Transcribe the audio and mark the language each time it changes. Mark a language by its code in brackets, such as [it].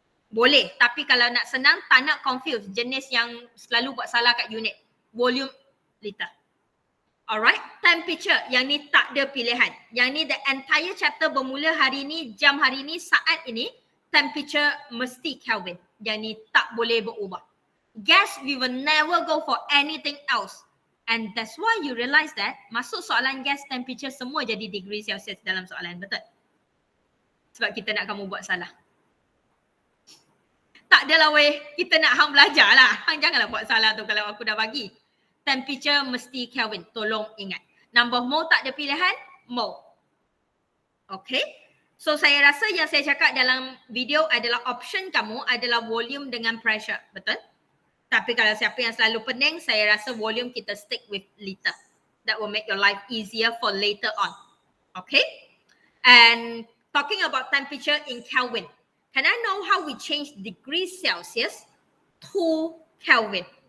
[ms] Boleh, tapi kalau nak senang, tak nak confuse jenis yang selalu buat salah kat unit. Volume, liter. Alright, temperature, yang ni tak ada pilihan. Yang ni [en] the entire chapter [ms] bermula hari ni, jam hari ni, saat ini, temperature mesti Kelvin. Yang ni tak boleh berubah. [en] Gas, we will never go for anything else. And that's why you realise that [ms] masuk soalan gas, temperature semua jadi degree Celsius dalam soalan, betul? Sebab kita nak kamu buat salah. Tak adalah weh, kita nak hang belajar lah. Hang janganlah buat salah tu kalau aku dah bagi. Temperature mesti Kelvin, tolong ingat. Number of mole tak ada pilihan, mole. Okay. So saya rasa yang saya cakap dalam video adalah option kamu adalah volume dengan pressure, betul? Tapi kalau siapa yang selalu pening, saya rasa volume kita stick with liter. [en] That will make your life easier for later on. Okay. And talking about temperature in Kelvin. Can I know how we change degrees Celsius to Kelvin?